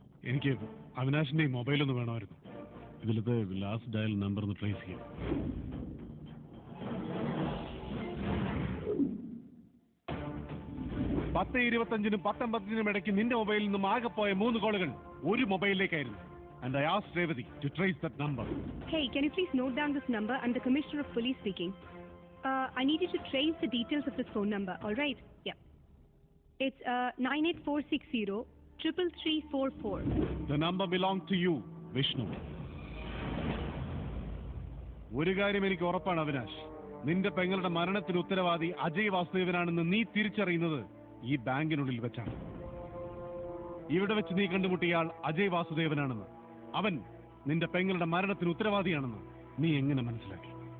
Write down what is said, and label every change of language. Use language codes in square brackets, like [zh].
[ml] എനിക്ക് അവിനാശിന്റെ മൊബൈലൊന്ന് വേണമായിരുന്നു. ഇതിലത്തെ ലാസ്റ്റ് ഡയൽ നമ്പർ ഒന്ന് ട്രേസ് ചെയ്യാം. 10:25-നും 10:55-നും ഇടയ്ക്ക് നിന്റെ മൊബൈലിൽ നിന്നും ആകെ പോയ 3 കോളുകൾ ഒരു മൊബൈലിലേക്കായിരുന്നു. [en] And I asked Revati to trace that number. Hey, can you please note down this number? I'm the Commissioner of Police speaking. I need you to trace the details of this phone number, all right? Yeah. It's 98460-33344. The number belonged to you, Vishnu. [ml] ഒരു കാര്യം എനിക്ക് ഉറപ്പാണ് അവിനാശ്, നിന്റെ പെങ്ങളുടെ മരണത്തിന് ഉത്തരവാദി അജയ് വാസുദേവനാണെന്ന് നീ തിരിച്ചറിയുന്നത് ഈ ബാങ്കിനുള്ളിൽ വെച്ചാണ്. ഇവിടെ വെച്ച് നീ കണ്ടുമുട്ടിയാൾ അജയ് വാസുദേവനാണെന്ന്, അവൻ നിന്റെ പെങ്ങളുടെ മരണത്തിന് ഉത്തരവാദിയാണെന്ന് നീ എങ്ങനെ മനസ്സിലാക്കി?